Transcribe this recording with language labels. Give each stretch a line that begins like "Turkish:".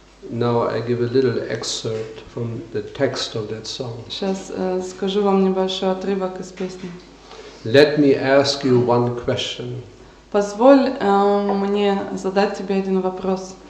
English: Now I give a little excerpt from the text of that song.
Russian: Сейчас скажу вам небольшой отрывок из песни.
English: Let me ask you one question.
Russian: Позволь мне задать тебе один вопрос.